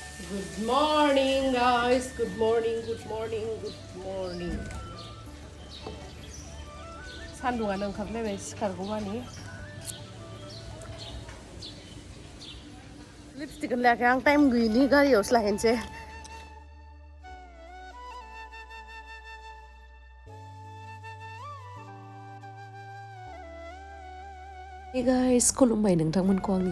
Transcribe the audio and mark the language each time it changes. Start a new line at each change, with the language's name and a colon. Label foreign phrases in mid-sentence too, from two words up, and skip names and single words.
English: Good morning, guys. Good morning, good morning, good morning.
Bodo: सान्दुङानो ओंखारलायबाय सिखारगौमानि लिपस्टिकखौनो लायाखै आं टाइम गैयिनि गारियावसो लाहैनोसै
English: Hey guys,
Bodo: खुलुमबाय नोंथांमोनखौ आंनि